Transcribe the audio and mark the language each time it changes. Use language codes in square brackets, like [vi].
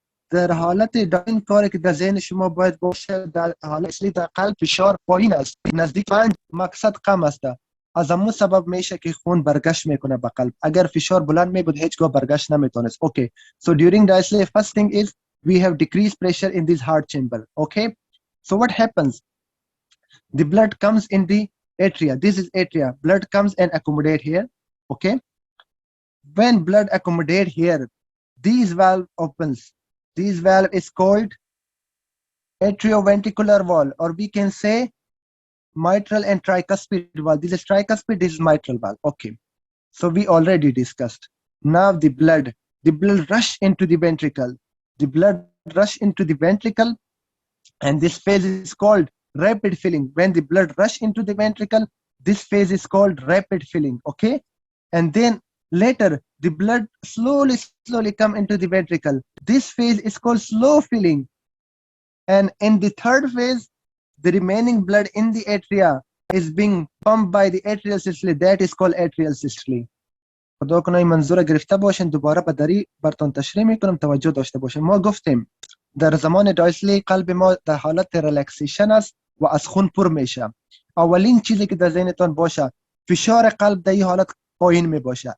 [fa] در حالت داین کاری که در ذهن شما باید باشه، در حالت اصلی در قلب فشار پایین است، نزدیک 5 مقصد کم است. از همون سبب میشه که خون برگشت میکنه به قلب. اگر فشار بلند می بود هیچگاه برگشت نمیتونست. [en] Okay, so during diastole first thing is we have decreased pressure in this heart chamber. Okay, so what happens? The blood comes in the atria. This is atria. Blood comes and accommodate here. Okay, when blood accommodate here, these valve opens. This valve is called atrioventricular valve, or we can say mitral and tricuspid valve. This is tricuspid, this is mitral valve. Okay. So we already discussed. Now the blood rush into the ventricle. The blood rush into the ventricle, and this phase is called rapid filling. When the blood rush into the ventricle, this phase is called rapid filling. Okay. And then later the blood slowly come into the ventricle. This phase is called slow filling. And in the third phase, the remaining blood in the atria is being pumped by the atrial systole. That is called atrial systole. [fa] خدا کنه این منظور گرفته باشین. دوباره به دری براتون تشریح میکنم، توجه داشته باشین. ما گفتیم در زمان دایسلی قلب ما در حالت ریلکسیشن است و از خون پر میشه. اولین چیزی که در ذهنتان باشه فشار قلب در این حالت پایین می باشه.